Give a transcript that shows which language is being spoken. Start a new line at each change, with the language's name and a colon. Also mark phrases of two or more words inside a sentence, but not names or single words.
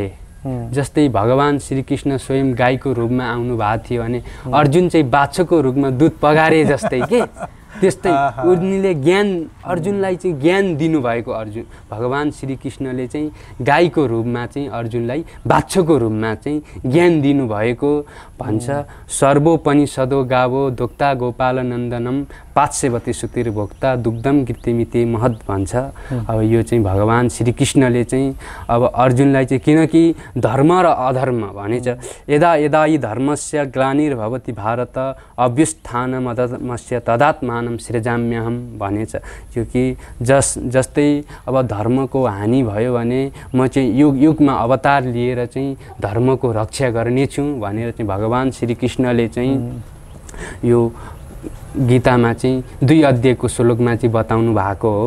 Nepali: जस्तै भगवान् श्रीकृष्ण स्वयं गाईको रूपमा आउनु भएको थियो भने अर्जुन चाहिँ बाछोको रूपमा दुध पगारे जस्तै के, त्यस्तै उनले ज्ञान अर्जुनलाई चाहिँ ज्ञान दिनुभएको। भगवान् श्रीकृष्णले चाहिँ गाईको रूपमा चाहिँ अर्जुनलाई बाछोको रूपमा चाहिँ ज्ञान दिनुभएको भन्छ।
Sanskrit: सर्वोपनिषदो गावो दोक्ता गोपालनन्दनम पात्स्यवती सुतिर्भोक्ता दुग्धम गीतिमिति महत् भन्छ।
Nepali: अब यो चाहिँ भगवान् श्रीकृष्णले चाहिँ अब अर्जुनलाई चाहिँ किनकि धर्म र अधर्म भनेछ
Sanskrit: यदा यदा यी धर्मस्य ग्लानिर्भवति भारत अभ्युत्थानमधर्मस्य तदात्मानं सृजाम्यहम्
Nepali: भनेछ। यो कि जस्तै अब धर्मको हानि भयो भने म चाहिँ युगमा अवतार लिएर चाहिँ धर्मको रक्षा गर्नेछु भनेर चाहिँ भगवान् श्रीकृष्णले चाहिँ यो गीतामा चाहिँ 2 अध्यायको श्लोकमा चाहिँ बताउनु भएको हो।